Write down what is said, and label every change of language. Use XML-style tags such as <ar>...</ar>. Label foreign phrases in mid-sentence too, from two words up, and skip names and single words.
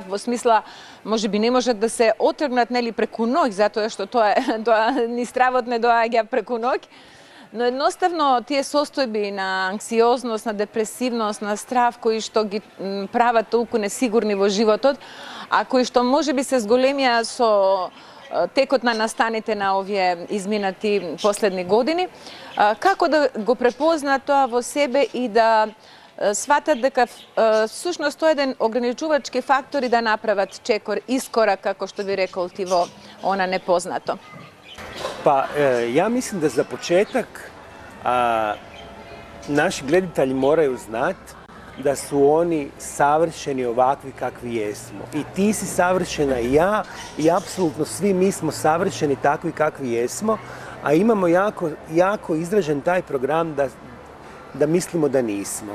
<mk>во смисла, можеби не можат да се отргнат, нели, преку ноќ, затоа што ни стравот не доаѓа преку ноќ, но едноставно тие состојби на анксиозност, на депресивност, на страв, кои што ги прават толку несигурни во животот, а кои што можеби се зголемија со текот на настаните на овие изминати последни години. Како да го препознаат тоа во себе и да сватат дека всушност тоа е еден ограничувачки фактор и да направат искорак, како што би рекол ти, во она непознато?</mk> <hr>Pa ja mislim da za početak naši gledatelji moraju znati da su oni savršeni ovakvi kakvi jesmo. I ti si savršena i ja i apsolutno svi mi smo savršeni takvi kakvi jesmo, a imamo jako izražen taj program da mislimo da nismo.</hr>